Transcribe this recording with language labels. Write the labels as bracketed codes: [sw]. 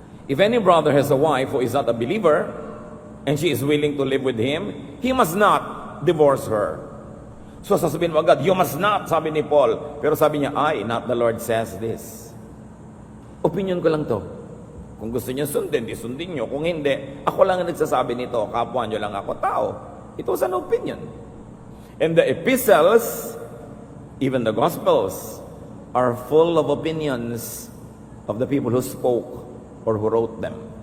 [en] If any brother has a wife who is not a believer, and she is willing to live with him, he must not divorce her. So [tl] sasabihin mo agad, [en] you must not, [tl] sabi ni Paul. Pero sabi niya, [en] I, not the Lord says this. [tl] Opinion ko lang to. Kung gusto niyo sundin, di sundin niyo. Kung hindi, ako lang ang nagsasabi nito. Kapwa niyo lang ako tao. [en] It was an opinion. And the epistles, even the gospels, are full of opinions of the people who spoke or who wrote them.